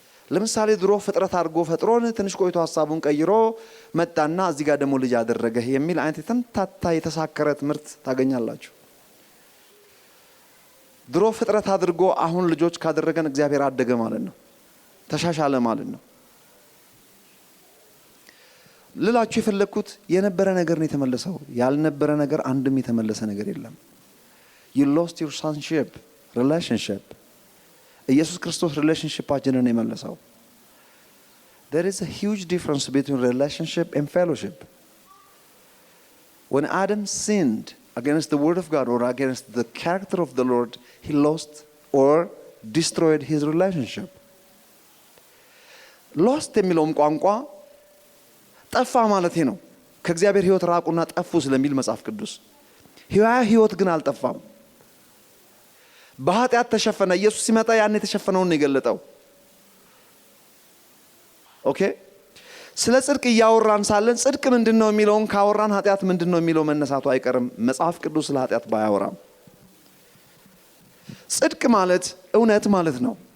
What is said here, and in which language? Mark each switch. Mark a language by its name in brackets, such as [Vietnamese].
[Amharic] ለምሳሌ ድሮ ፍጥረት አድርጎ ፈጥሮን ትንሽ ቆይቶ ሐሳቡን ቀይሮ መጣና እዚህ ጋር ደግሞ ልጅ አደረገ የሚል አይነት የተምታታ የተሳከረ ትምህርት ታገኛላችሁ። ድሮ ፍጥረት አድርጎ አሁን ልጆች ካደረገን እግዚአብሔር አደገ ማለት ነው፣ ተሻሻለ ማለት ነው። ልላችሁ የፈለኩት የነበረ ነገር ነው የተመለሰው። ያልነበረ ነገር አንድም የተመለሰ ነገር የለም። [English] you lost your sonship relationship. [Amharic] ኢየሱስ ክርስቶስ ሪሌሽንሺፓችንን የመለሰው። [English] there is a huge difference between relationship and fellowship. when Adam sinned against the word of God or against the character of the Lord, he lost or destroyed his relationship. [Amharic] lost የሚለውም ቋንቋ ጠፋ ማለት ነው። ከእግዚአብሔር ሕይወት ራቁና ጠፉ ስለሚል መጽሐፍ ቅዱስ ሕይወት ግን አልጠፋም። በኃጢአት ተሸፈነ። ኢየሱስ ሲመጣ ያን የተሸፈነውን ነው የገለጠው። ኦኬ። ስለ ጽድቅ እያወራን ሳለን ጽድቅ ምንድነው የሚለውን ካወራን ኃጢአት ምንድነው የሚለው መነሳቱ አይቀርም። መጽሐፍ ቅዱስ ስለ ኃጢአት ባያወራም ጽድቅ ማለት እውነት ማለት ነው።